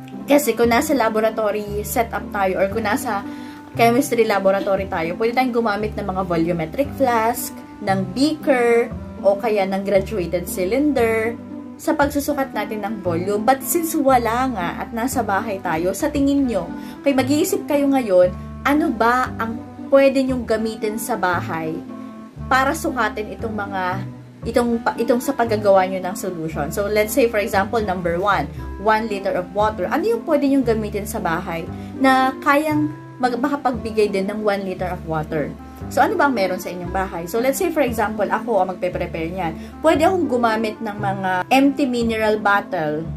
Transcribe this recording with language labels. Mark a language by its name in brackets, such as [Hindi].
[Filipino] Kasi kung nasa laboratory setup tayo or kung nasa chemistry laboratory tayo, pwede tayong gumamit ng mga volumetric flask, ng beaker, o kaya ng graduated cylinder sa pagsusukat natin ng volume. [English] But since [Filipino] wala nga at nasa bahay tayo, sa tingin nyo, kaya mag-iisip kayo ngayon, ano ba ang pwede nyong gamitin sa bahay para sukatin itong mga itong sa paggagawa nyo ng solution. [English] So, let's say, for example, number 1, 1 liter of water. [Filipino] Ano yung pwede nyong gamitin sa bahay na kayang makapagbigay din ng 1 liter of water? So, ano bang meron sa inyong bahay? So, let's say, for example, ako ang magpe-prepare niyan. Pwede akong gumamit ng mga empty mineral bottle.